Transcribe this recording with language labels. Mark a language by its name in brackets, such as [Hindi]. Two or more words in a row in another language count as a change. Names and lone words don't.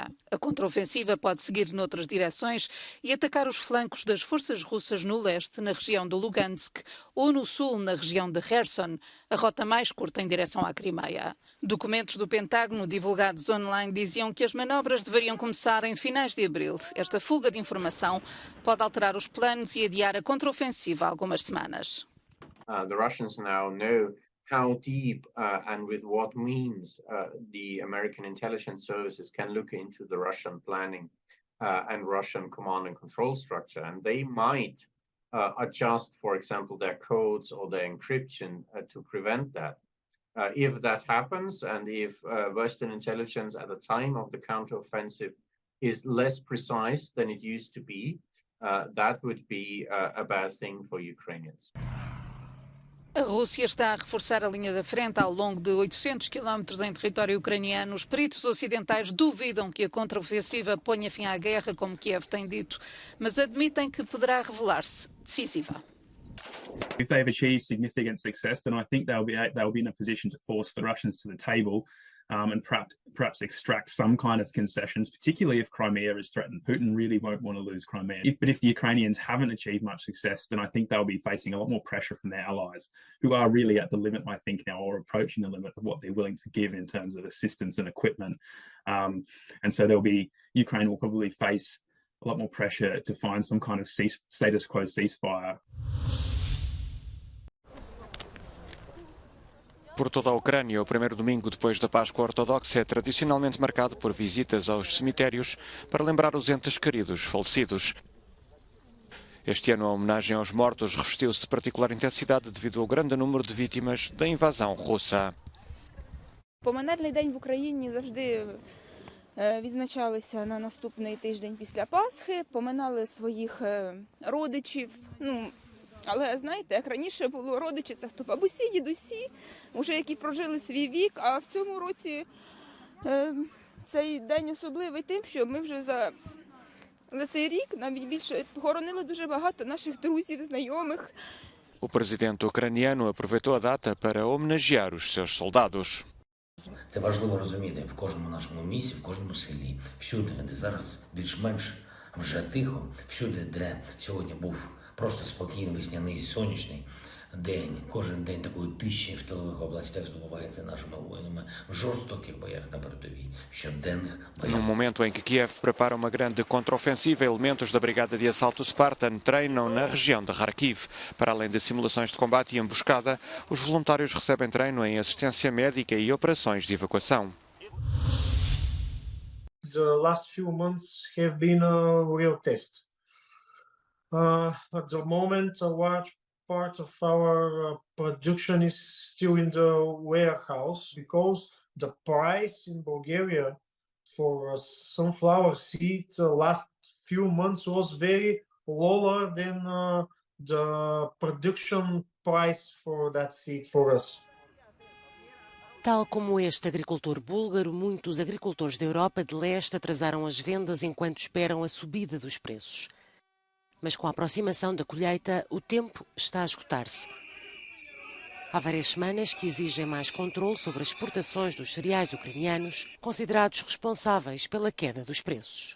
[Portuguese] A contraofensiva pode seguir noutras direções e atacar os flancos das forças russas no leste, na região de Lugansk, ou no sul, na região de Kherson, a rota mais curta em direção à Crimeia. Documentos do Pentágono divulgados online diziam que as manobras deveriam começar em finais de abril. Esta fuga de informação pode alterar os planos e adiar a contraofensiva algumas semanas. [English] The Russians now know how deep and with what means the American intelligence services can look into the Russian planning and Russian command and control structure. And they might adjust, for example, their codes or their encryption to prevent that. If that happens, and if Western intelligence at the time of the counteroffensive is less precise than it used to be, that would be a bad thing for Ukrainians. [Portuguese] A Rússia está a reforçar a linha da frente ao longo de 800 quilómetros em território ucraniano. Os peritos ocidentais duvidam que a contraofensiva ponha fim à guerra, como Kiev tem dito, mas admitem que poderá revelar-se decisiva. [English] If they've achieved significant success, then I think they'll be in a position to force the Russians to the table and perhaps extract some kind of concessions, particularly if Crimea is threatened. Putin really won't want to lose Crimea. But if the Ukrainians haven't achieved much success, then I think they'll be facing a lot more pressure from their allies, who are really at the limit, I think, now, or approaching the limit of what they're willing to give in terms of assistance and equipment. And so Ukraine will probably face a lot more pressure to find some kind of status quo ceasefire. [Portuguese] Por toda a Ucrânia, o primeiro domingo depois da Páscoa Ortodoxa é tradicionalmente marcado por visitas aos cemitérios para lembrar os entes queridos falecidos. Este ano a homenagem aos mortos revestiu-se de particular intensidade devido ao grande número de vítimas da invasão russa. [Ukrainian] Поминальний день в Україні завжди відзначалися на наступний тиждень після Пасхи, поминали своїх родичів. Але знаєте, як раніше було, родичі це хто бабусі, дідусі, вже які прожили свій вік, а в цьому році цей день особливий тим, що ми вже за цей рік навіть більше похоронили дуже багато наших друзів, знайомих. [Portuguese] O presidente ucraniano aproveitou a data para homenagear os seus soldados. [Ukrainian] Це важливо розуміти в кожному нашому місті, в кожному селі, всюди, де зараз більш-менш вже тихо, всюди, де сьогодні був просто спокійний весняний сонячний день, кожен день такої тиші в тилових областях здобувається нашими воїнами в жорстоких боях на передовій, щоденних боях. [Portuguese] No momento em que Kiev prepara uma grande contraofensiva, elementos da Brigada de Assalto Spartan treinam na região de Kharkiv. Para além de simulações de combate e emboscada, os voluntários recebem treino em assistência médica e operações de evacuação. [English] The last few months have been a real test. At the moment, a large part of our production is still in the warehouse because the price in Bulgaria for sunflower seed the last few months was very lower than the production price for that seed for us. [Portuguese] Tal como este agricultor búlgaro, muitos agricultores da Europa de Leste atrasaram as vendas enquanto esperam a subida dos preços. Mas com a aproximação da colheita, o tempo está a esgotar-se. Há várias semanas que exigem mais controle sobre as exportações dos cereais ucranianos, considerados responsáveis pela queda dos preços.